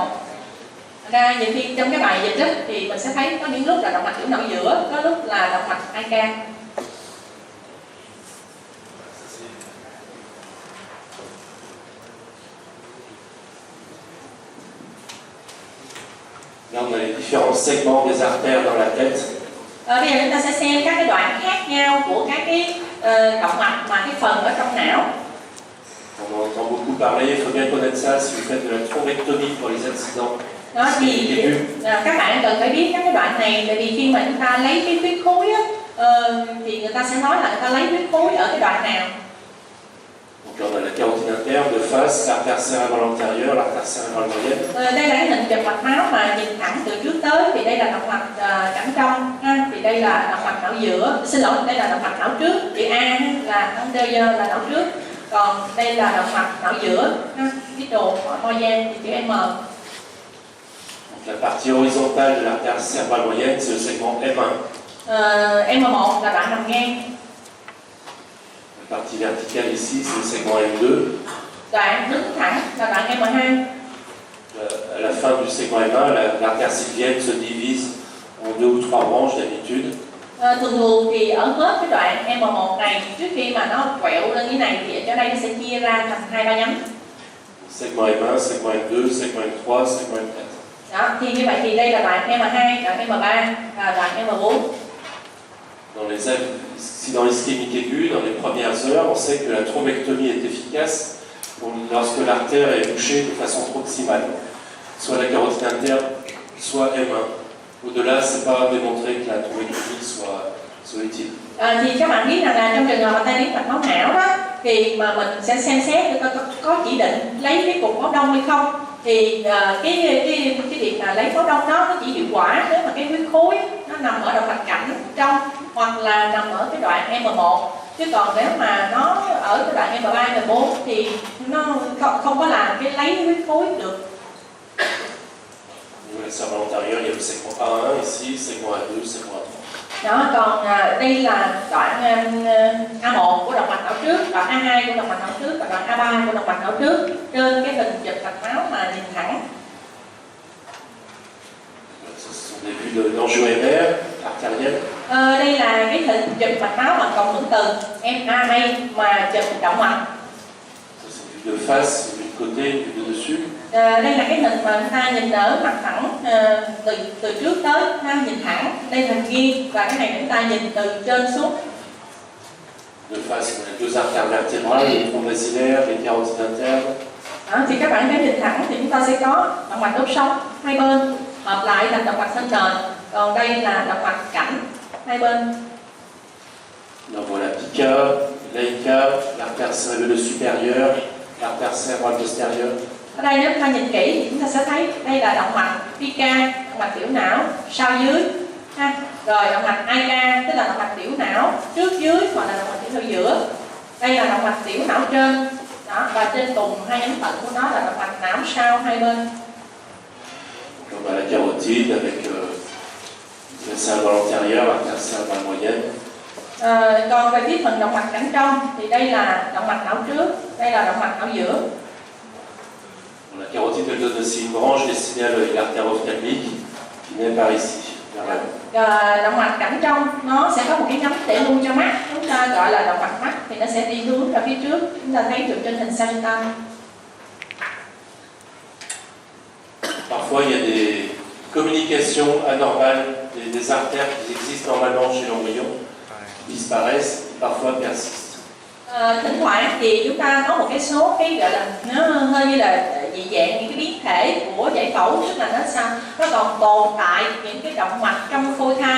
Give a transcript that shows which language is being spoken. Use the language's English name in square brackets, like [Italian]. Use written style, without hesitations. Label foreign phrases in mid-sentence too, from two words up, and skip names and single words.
[Vietnamese] Ra nhiều khi trong cái bài dịch thì mình sẽ thấy có những lúc là động mạch tiểu não giữa, có lúc là động mạch hai can. [French] Là on a les différents segments des artères dans la tête. [Vietnamese] Bây giờ chúng ta sẽ xem các cái đoạn khác nhau của các cái động mạch mà cái phần ở trong não. [French] On en entend beaucoup parler, il faut bien connaître ça si vous faites de la thrombectomie pour les accidents. [Vietnamese] Đó thì các bạn cần phải biết các cái đoạn này, tại vì khi mà chúng ta lấy cái huyết khối á, thì người ta sẽ nói là người ta lấy huyết khối ở cái đoạn nào. [French] Donc là on a la carotide interne de face, l'artère cérébrale antérieure, l'artère cérébrale moyenne. [Vietnamese] Đây là cái hình chụp mạch máu mà nhìn thẳng từ trước tới, thì đây là động mạch cẳng trong ha, thì đây là động mạch não giữa, xin lỗi, đây là động mạch não trước, chữ A là anterior là não trước, còn đây là động mạch não giữa ha, cái đồ to gian thì chữ M. [French] Donc la partie horizontale de l'artère cérébrale moyenne, c'est le segment M1. [Vietnamese] M1 là đoạn nằm ngang. [French] La partie verticale ici, c'est le segment M2. [Vietnamese] Đoạn đứng thẳng là đoạn M2. [French] À la fin du segment M1, l'artère sylvienne se divise en 2 ou 3 branches d'habitude. [Vietnamese] Thường thì ở hết cái đoạn M1 này, trước khi mà nó quẹo lên như này thì ở chỗ đây nó sẽ chia ra thành 2-3 nhánh. [French] Segment M1, segment M2, segment M3, segment M4. [Vietnamese] Đó, thì như vậy thì đây là đoạn M2, đoạn M3 và đoạn M4. [French] Si dans l'ischémique aiguë, dans les premières heures, on sait que la thrombectomie est efficace lorsque l'artère est bouchée de façon proximale, soit la carotide interne, soit M1. Au-delà, c'est pas démontré que la thrombectomie soit utile. [Vietnamese] Thì các bạn biết rằng là trong trường hợp mà tai biến mạch máu não đó, thì mà mình sẽ xem xét có chỉ định lấy cái cục máu đông hay không. Thì cái việc là lấy máu đông đó nó chỉ hiệu quả nếu mà cái huyết khối nó nằm ở động mạch cảnh trong hoặc là nằm ở cái đoạn M1, chứ còn nếu mà nó ở cái đoạn M3, M4 thì nó không có làm cái lấy huyết khối được. [French] La cervical antérieure, il y a le segment A1 ici, segment A2, segment A3. [Vietnamese] Đó, còn đây là đoạn A1 của động mạch não trước, đoạn A2 của động mạch não trước và đoạn A3 của động mạch não trước trên cái hình chụp mạch máu mà nhìn thẳng. [French] Ce sont des vues de l'angio-MR artérielle. [Vietnamese] Đây là cái hình chụp mạch máu bằng cộng hưởng từ MRA mà chụp động mạch. [French] C'est une vue de face, une vue de côté, une vue de dessus. [Vietnamese] Đây là cái hình mà người ta nhìn ở mặt thẳng từ trước tới, nhìn thẳng. Đây là hình nghiêng và cái này chúng ta nhìn từ trên xuống. [French] De face, on a deux artères vertébrales, les troncs basilaires, les carotides internes. [Vietnamese] Thì các bạn thấy nhìn thẳng thì chúng ta sẽ có động mạch đốt sống hai bên hợp lại thành động mạch thân nền. Còn đây là động mạch cảnh hai bên. [French] Donc voilà, pica, laica, l'artère cérébrale supérieure, l'artère cérébrale postérieure. [Vietnamese] Ở đây nếu chúng ta nhìn kỹ thì chúng ta sẽ thấy đây là động mạch pica, động mạch tiểu não sau dưới. Rồi động mạch AICA tức là động mạch tiểu não trước dưới hoặc là động mạch tiểu não giữa. Đây là động mạch tiểu não trên. Đó, và trên cùng hai nhánh tận của nó là động mạch não sau hai bên. [French] Donc on a la carotide avec la cérébrale antérieure, l'artère cérébrale moyenne. [Vietnamese] Còn về phía phần động mạch cảnh trong thì đây là động mạch não trước, đây là động mạch não giữa. [French] La carotide elle donne aussi une branche destinée à l'artère ophtalmique qui naît par ici, vers là. [Vietnamese] Động mạch cảnh trong nó sẽ có một cái nhánh để lưu cho mắt, chúng ta gọi là động mạch mắt, thì nó sẽ đi hướng ra phía trước, chúng ta thấy được trên hình sagittal. [French] Parfois il y a des communications anormales, des artères qui existent normalement chez l'embryon, qui disparaissent, parfois persistent. [Vietnamese] Thỉnh thoảng thì chúng ta có một cái số cái gọi là nó hơi như là dị dạng những cái biến thể của giải phẫu, tức là nó còn tồn tại những cái động mạch trong phôi thai.